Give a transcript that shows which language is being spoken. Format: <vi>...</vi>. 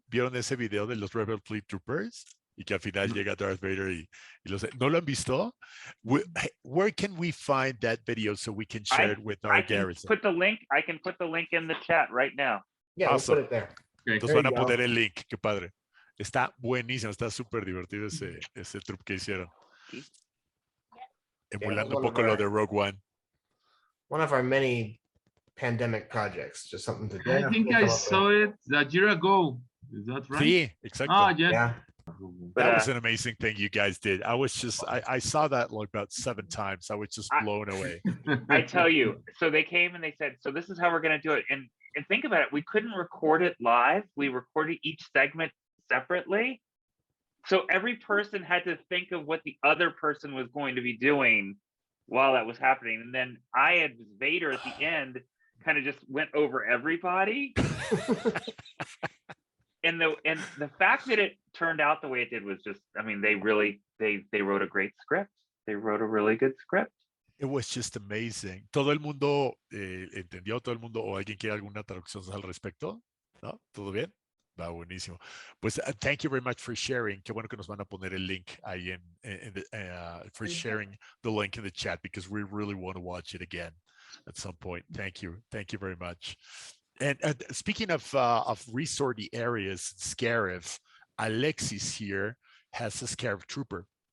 <es>¿Vieron ese video de los Rebel Fleet Troopers? Y que al final llega Darth Vader y ¿no lo han visto?</es> <en>Where can we find that video so we can share it with our garrison? I can put the link in the chat right now. Yeah, awesome. We'll put it there.</en> <es>Entonces van a poner el link. Qué padre. Está buenísimo. Está súper divertido ese troop que hicieron. Emulando un poco lo de Rogue One.</es> <en>One of our many pandemic projects, just something to do. I think I saw it a year ago. Is that right? Sí, exactly. Oh, yes. Yeah. That was an amazing thing you guys did. I saw that like about 7 times. I was just blown away. I tell you, so they came and they said, so this is how we're going to do it. And think about it. We couldn't record it live. We recorded each segment separately. So every person had to think of what the other person was going to be doing while that was happening. And then I had Vader at the end, kind of just went over everybody. And the fact that it turned out the way it did was just, I mean, they wrote a great script. They wrote a really good script. It was just amazing. ¿Todo el mundo entendió?</en> <es>¿Todo el mundo o alguien quiere alguna traducción al respecto? ¿No? ¿Todo bien? Va buenísimo.</es> <en>Pues thank you very much for sharing. Qué bueno que nos van a poner el link ahí for sharing the link in the chat, because we really want to watch it again at some point. Thank you. Thank you very much. And speaking of resorty areas, Scarif, Alexis here has a Scarif trooper.</en>